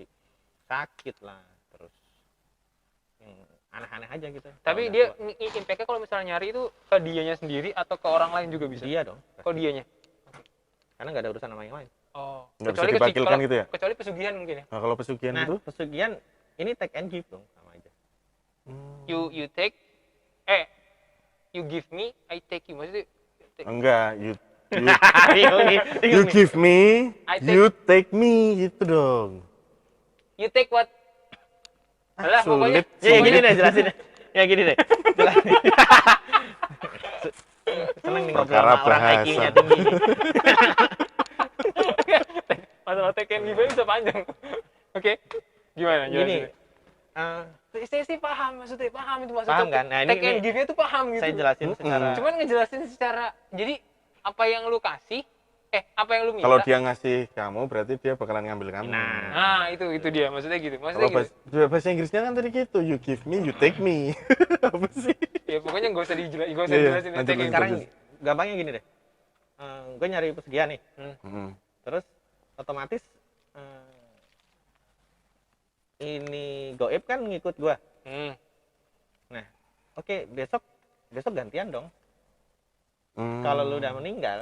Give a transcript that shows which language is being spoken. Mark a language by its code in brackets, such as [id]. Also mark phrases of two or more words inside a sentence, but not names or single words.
[id] Sakit lah, terus yang aneh-aneh aja gitu. Tapi dia impact-nya kalau misalnya nyari itu ke dianya sendiri atau ke orang lain juga bisa? dia dong. Kok dianya? Karena nggak ada urusan sama yang lain. Oh. Nggak bisa Kecuali diwakilkan gitu ya? Kecuali pesugihan mungkin ya. Nah, kalau pesugihan Nah, itu pesugihan ini [en] take and give [id] dong sama aja. [en] You take you give me, I take you. [id] Maksudnya enggak, [en] you You give me, I take- you take me [id] gitu dong. [en] you take what? [id] Alah, pokoknya Sulit. Ya gini deh jelasin deh. Ya gini deh. Jelasin. Seneng nih ngobrol Perkara sama orang bahasa. IQ-nya tinggi. masalah [en] take and give [id] bisa panjang. Oke. Gimana? Gini, Saya sih paham maksudnya, paham itu maksudnya. Paham kan? Nah, [en] take and [id] ini give-nya tuh paham gitu. saya jelasin secara Cuman ngejelasin secara, jadi apa yang lu kasih, apa yang lu minta. Kalau dia ngasih kamu berarti dia bakalan ngambil kamu. Nah, itu dia maksudnya gitu. Maksudnya Kalau gitu. bahasa Inggrisnya kan tadi gitu, [en] you give me, you take me. [id] Apa sih? Ya pokoknya nggak usah dijelasin, Iya, iya. jelasin Lanjut, [en] take and [id] lanjut. sekarang gampangnya gini deh. Gue nyari pesugihan nih. Terus otomatis ini goib kan ngikut gua. Nah, oke, besok gantian dong. Kalau lu udah meninggal,